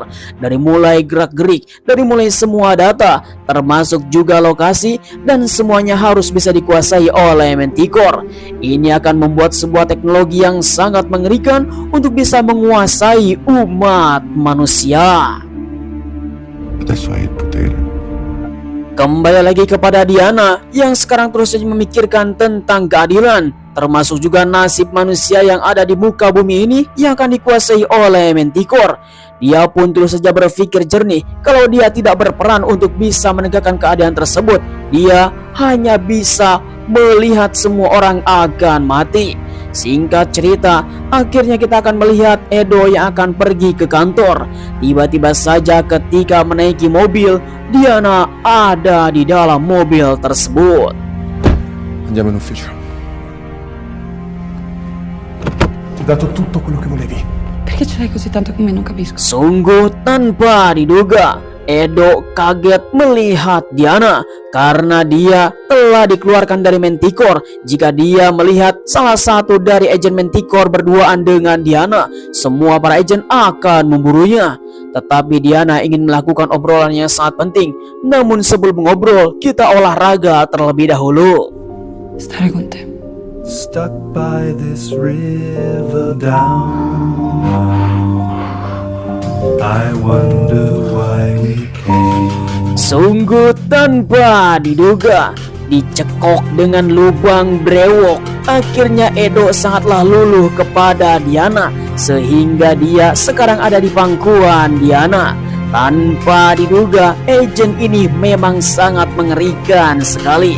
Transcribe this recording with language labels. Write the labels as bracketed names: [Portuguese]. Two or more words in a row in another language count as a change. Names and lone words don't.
[Indonesian] Dari mulai gerak-gerik, dari mulai semua data, termasuk juga lokasi, dan semuanya harus bisa dikuasai oleh Manticore. Ini akan membuat sebuah teknologi yang sangat mengerikan untuk bisa menguasai umat manusia. [Italian] Adesso hai il potere. [Indonesian] Kembali lagi kepada Diana yang sekarang terus saja memikirkan tentang keadilan, termasuk juga nasib manusia yang ada di muka bumi ini yang akan dikuasai oleh Manticore. Dia pun terus saja berpikir jernih kalau dia tidak berperan untuk bisa menegakkan keadaan tersebut. Dia hanya bisa melihat semua orang akan mati. Singkat cerita, akhirnya kita akan melihat Edo yang akan pergi ke kantor. Tiba-tiba saja ketika menaiki mobil, Diana ada di dalam mobil tersebut. [Italian] Andiamo in ufficio. Ti ho dato tutto quello che volevi. Perché ce l'hai così tanto con me? Non capisco. [Indonesian] Sungguh tanpa diduga, Edo kaget melihat Diana karena dia telah dikeluarkan dari Manticore. Jika dia melihat salah satu dari agen Manticore berduaan dengan Diana, semua para agen akan memburunya. Tetapi Diana ingin melakukan obrolan yang sangat penting. Namun sebelum mengobrol, kita olahraga terlebih dahulu. [Italian] Stare con te. [English] Stuck by this river down. I wonder why we came. [Indonesian] Sungguh tanpa diduga, dicekok dengan lubang brewok. Akhirnya Edo sangatlah luluh kepada Diana, sehingga dia sekarang ada di pangkuan Diana. Tanpa diduga, agen ini memang sangat mengerikan sekali.